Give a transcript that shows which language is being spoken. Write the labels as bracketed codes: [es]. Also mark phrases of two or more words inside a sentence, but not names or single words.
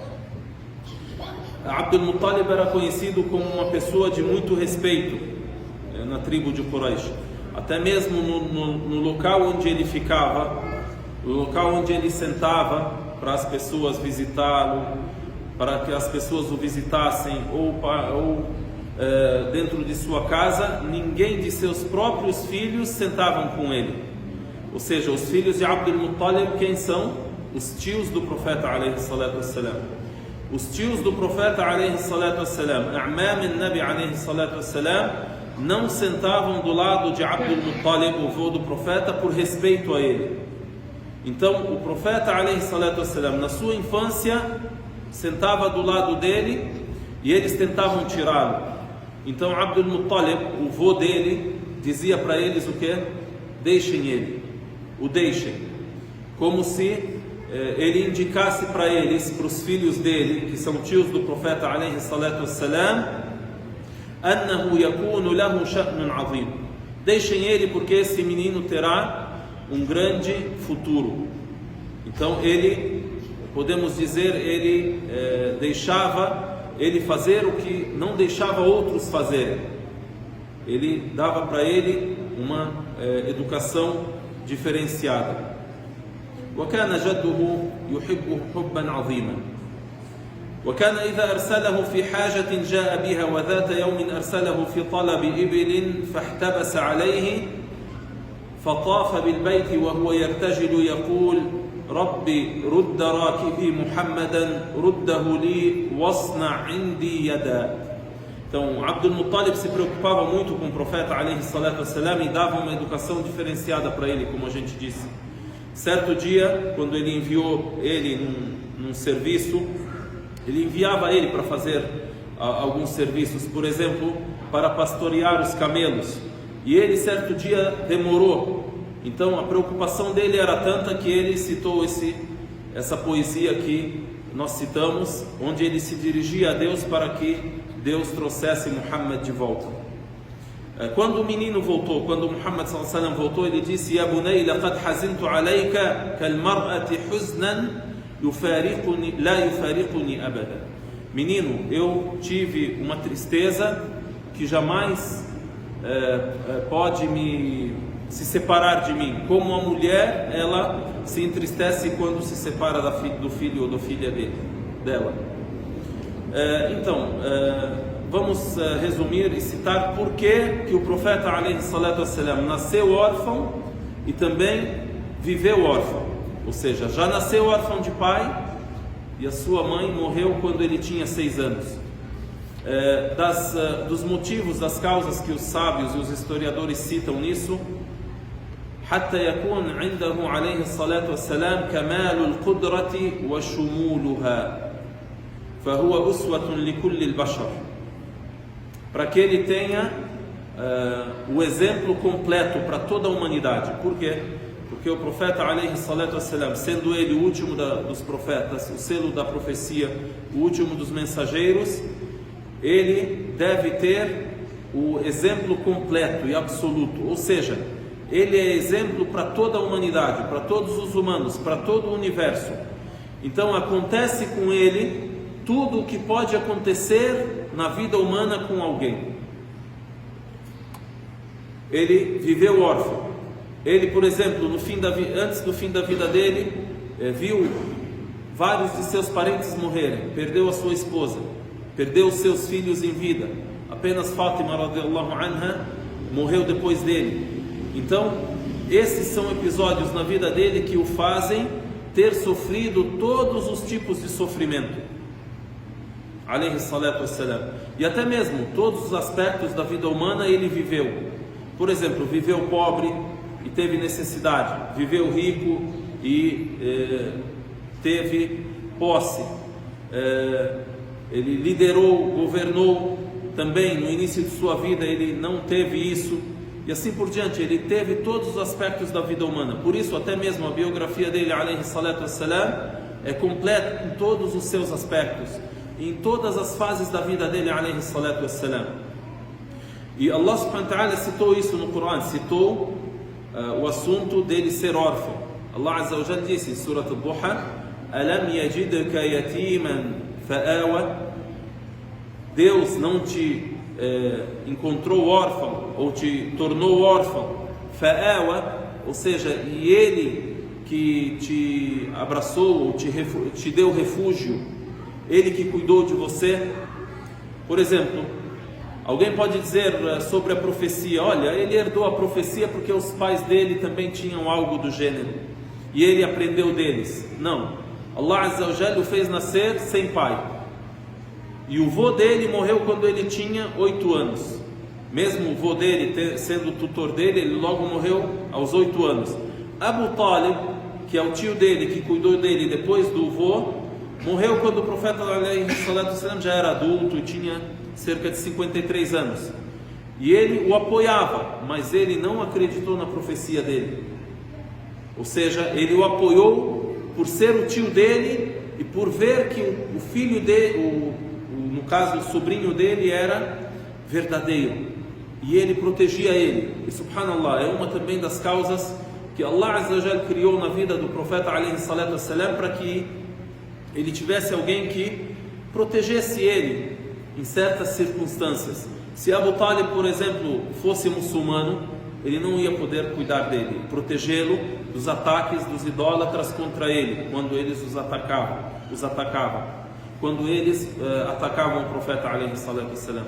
[pt] Abdul Muttalib era conhecido como uma pessoa de muito respeito na tribo de Quraysh. Até mesmo no local onde ele ficava, no local onde ele sentava para as pessoas visitá-lo, para que as pessoas o visitassem, ou dentro de sua casa, ninguém de seus próprios filhos sentavam com ele. Ou seja, os filhos de Abdul Muttalib, quem são? Os tios do profeta [ar] عليه الصلاة والسلام. [pt] Os tios do profeta [ar] عليه الصلاة والسلام, أعمام النبي عليه الصلاة والسلام, [pt] não sentavam do lado de Abdul Muttalib, o avô do profeta, por respeito a ele. Então o profeta [ar] عليه الصلاة والسلام, [pt] na sua infância, sentava do lado dele e eles tentavam tirá-lo. Então Abdul Muttalib, o avô dele, dizia para eles o que? Deixem ele, o deixem, como se ele indicasse para eles, para os filhos dele, que são tios do profeta [ar] عليه الصلاة والسلام, أنه يكون له شأن عظيم. [pt] Deixem ele porque esse menino terá um grande futuro. Então ele, podemos dizer, ele deixava ele fazer o que não deixava outros fazerem. Ele dava para ele uma educação diferenciada. [ar] وكان جده يحبه حبا عظيما، وكان إذا أرسله في حاجة جاء بها، وذات يوم أرسله في طلب إبل فاحتبس عليه فطاف بالبيت وهو يرتجل يقول رب رد راكبي محمدا رده لي واصطنع عندي يدا. [pt] Então, Abdul Muttalib se preocupava muito com o profeta [ar] عليه الصلاة والسلام [pt] e dava uma educação diferenciada para ele, como a gente disse. Certo dia, quando ele enviou ele num serviço, ele enviava ele para fazer alguns serviços, por exemplo, para pastorear os camelos. E ele, certo dia, demorou. Então, a preocupação dele era tanta que ele citou essa poesia que nós citamos, onde ele se dirigia a Deus para que Deus trouxesse Muhammad de volta. Quando o menino voltou, quando Muhammad [ar] صلى الله عليه وسلم [pt] voltou, ele disse: [ar] يا بني، لقد حزنت عليك كالمرأة حزنا لا يفارقني أبدا. [pt] Menino, eu tive uma tristeza que jamais pode se separar de mim, como a mulher, ela se entristece quando se separa do filho ou da filha dela. Então, vamos resumir e citar por que o profeta [ar] عليه الصلاة والسلام [pt] nasceu órfão e também viveu órfão. Ou seja, já nasceu órfão de pai e a sua mãe morreu quando ele tinha 6 anos. Dos motivos, das causas que os sábios e os historiadores citam nisso, [ar] حتى يكون عنده عليه الصلاة والسلام كمال القدرة وشمولها فهو أسوة لكل البشر, [pt] para que ele tenha o exemplo completo para toda a humanidade. Por quê? Porque o profeta [ar] عليه الصلاة والسلام, [pt] sendo ele o último dos profetas, o selo da profecia, o último dos mensageiros, ele deve ter o exemplo completo e absoluto, ou seja, ele é exemplo para toda a humanidade, para todos os humanos, para todo o universo. Então acontece com ele tudo o que pode acontecer na vida humana com alguém. Ele viveu órfão. Ele, por exemplo, antes do fim da vida dele, viu vários de seus parentes morrerem, perdeu a sua esposa, perdeu os seus filhos em vida. Apenas Fátima [ar] رضي الله عنها [pt] morreu depois dele. Então, esses são episódios na vida dele que o fazem ter sofrido todos os tipos de sofrimento, [ar] عليه الصلاة والسلام. [pt] E até mesmo todos os aspectos da vida humana ele viveu. Por exemplo, viveu pobre e teve necessidade, viveu rico e teve posse, ele liderou, governou também. No início de sua vida ele não teve isso, e assim por diante. Ele teve todos os aspectos da vida humana. Por isso até mesmo a biografia dele, [ar] عليه الصلاة والسلام, [pt] é completa em todos os seus aspectos, em todas as fases da vida dele, [ar] عليه الصلاة والسلام. [pt] E [ar] الله سبحانه وتعالى [pt] citou isso no Coran, citou o assunto dele ser órfão. [ar] الله عز وجل [pt] disse em Surat al-Duha: [ar] ألم يجدك يتيما فآوى. [pt] Deus não te encontrou órfão ou te tornou órfão, fa'awa, ou seja, e ele que te abraçou ou te deu refúgio, ele que cuidou de você. Por exemplo, alguém pode dizer sobre a profecia: olha, ele herdou a profecia porque os pais dele também tinham algo do gênero e ele aprendeu deles. Não, [ar] الله عز وجل [pt] o fez nascer sem pai, e o vô dele morreu quando ele tinha 8 anos. Mesmo o vô dele sendo o tutor dele, ele logo morreu aos 8 anos. Abu Talib, que é o tio dele, que cuidou dele depois do vô, morreu quando o profeta [ar] عليه الصلاة والسلام [pt] já era adulto e tinha cerca de 53 anos. E ele o apoiava, mas ele não acreditou na profecia dele. Ou seja, ele o apoiou por ser o tio dele e por ver que o filho dele, no caso o sobrinho dele, era verdadeiro, e ele protegia ele. E subhanallah, é uma também das causas que [ar] الله عز وجل [pt] criou na vida do profeta [ar] عليه الصلاة والسلام, [pt] para que ele tivesse alguém que protegesse ele em certas circunstâncias. Se Abu Talib, por exemplo, fosse muçulmano, ele não ia poder cuidar dele, protegê-lo dos ataques dos idólatras contra ele, quando eles os atacavam, quando eles atacavam o profeta [ar] عليه الصلاة والسلام.